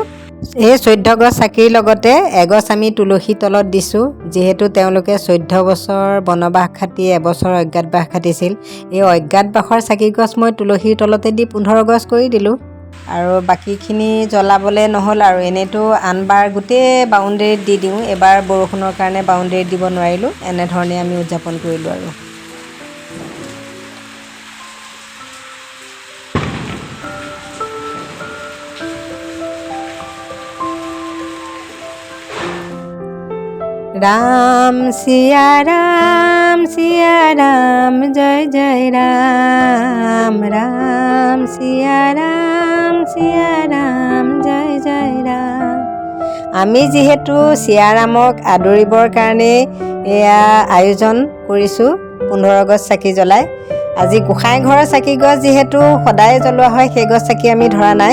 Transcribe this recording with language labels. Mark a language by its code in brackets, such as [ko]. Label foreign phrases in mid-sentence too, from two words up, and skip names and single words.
[as] এই 14 গছ চাকিৰ লগতে এগছ আমি তুলসী তলত দিছোঁ, যিহেতু তেওঁলোকে 14 বছৰ বনবাস খাটি এবছৰ অজ্ঞাতবাস খাটিছিল। এই অজ্ঞাতবাসৰ চাকি গছ মই তুলসীৰ তলতে দি 15 গছ কৰি দিলোঁ। আৰু বাকীখিনি জ্বলাবলৈ নহ'ল। আৰু এনেইতো আনবাৰ গোটেই বাউণ্ডেৰীত দি দিওঁ, এবাৰ বৰষুণৰ কাৰণে বাউণ্ডেৰীত দিব নোৱাৰিলোঁ। এনেধৰণে আমি উদযাপন কৰিলোঁ। আৰু [hi] राम सिया राम जय जय राम। राम सिया राम जय जय राम। [as] আমি যিহেতু চিয়াৰামক আদৰিবৰ কাৰণে এয়া আয়োজন কৰিছোঁ 15 গছ চাকি জ্বলাই। আজি গোসাঁই ঘৰৰ চাকি গছ যিহেতু সদায় জ্বলোৱা হয়, সেই গছ চাকি আমি ধৰা নাই।